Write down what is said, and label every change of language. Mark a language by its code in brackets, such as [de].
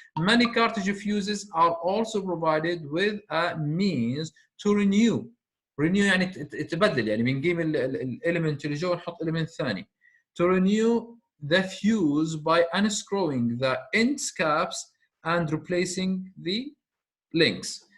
[en] Many cartridge fuses are also provided with a means to renew. [ar] Renew يعني تبدل، يعني بنجيب element اللي جوا نحط element ثاني. [en] To renew the fuse by unscrewing the end caps and replacing the links.